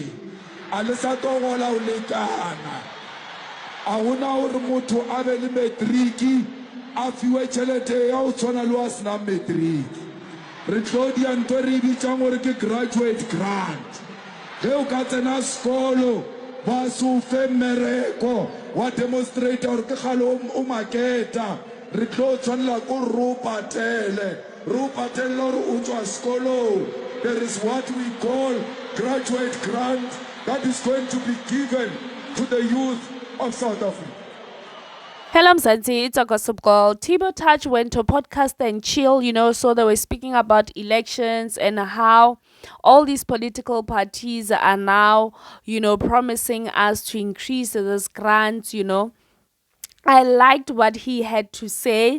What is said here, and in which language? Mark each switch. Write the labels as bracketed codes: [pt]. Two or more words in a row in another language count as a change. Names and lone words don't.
[nso] a le sa togola o lekana a hona hore motho a be le matric a fiwe tšhelete ya o tshwana le wa sena matric re tlo dia ntho re bitsang gore ke [en] graduate grant [nso] ge o ka tsena sekolo ba se o fe mmereko wa demonstrator gore ke gale o maketa re tlo tshwanela ko ro patele gore o tswa sekolong. [en] There is what we call graduate grant that is going to be given to the youth of South Africa. Hello, Mzansi. It's a gossip girl. Thibaut Touch went to podcast and chill, so they were speaking about elections and how all these political parties are now, promising us to increase this grants, I liked what he had to say.